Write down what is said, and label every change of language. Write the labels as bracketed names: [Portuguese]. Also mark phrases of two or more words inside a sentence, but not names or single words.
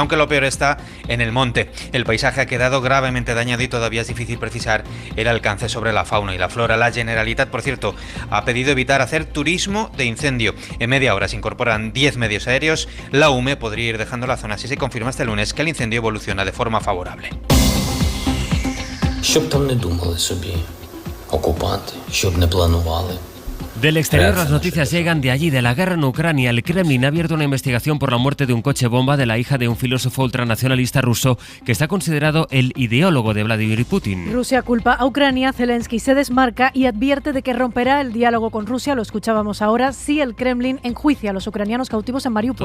[Spanish] Aunque lo peor está en el monte. El paisaje ha quedado gravemente dañado y todavía es difícil precisar el alcance sobre la fauna y la flora. La Generalitat, por cierto, ha pedido evitar hacer turismo de incendio. En media hora se incorporan 10 medios aéreos. La UME podría ir dejando la zona si se confirma este lunes que el incendio evoluciona de forma favorable. [Ukrainian] Щоб там не думали собі окупанти, щоб не планували. [Spanish] Del exterior las noticias llegan de allí, de la guerra en Ucrania. El Kremlin ha abierto una investigación por la muerte de un coche bomba de la hija de un filósofo ultranacionalista ruso que está considerado el ideólogo de Vladimir Putin. Rusia culpa a Ucrania, Zelensky se desmarca y advierte de que romperá el diálogo con Rusia, lo escuchábamos ahora, si el Kremlin enjuicia a los ucranianos cautivos en Mariupol.